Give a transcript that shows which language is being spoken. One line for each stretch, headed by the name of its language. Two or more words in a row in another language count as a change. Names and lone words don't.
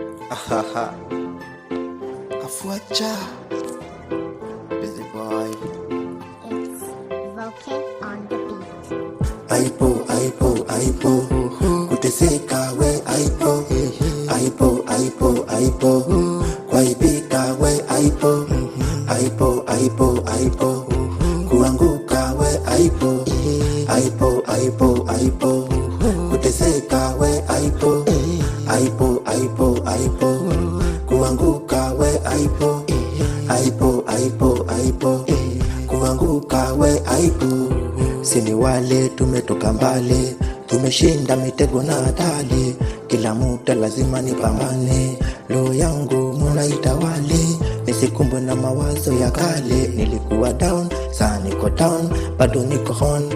Swahili: Ahaha. Afuacha.
English: Busy boy. It's Voke on the beat.
Swahili: Aipo, aipo, aipo. Kuteseka we aipo. Aipo, aipo, aipo. Kuaibika we aipo. Aipo, aipo, aipo. Kuanguka we aipo. Aipo, aipo, aipo. Kuteseka we aipo. Aipo, aipo, aipo. Kuanguka we aipo. Aipo, aipo, aipo. Kuanguka we aipo. Sini wale tumetoka mbali, tumeshinda mitego na hatari. Kila muda lazima nipambane, roho yangu munaitawale. Nisikumbwe na mawazo ya kale. Nilikuwa down, saa niko down, bado niko on.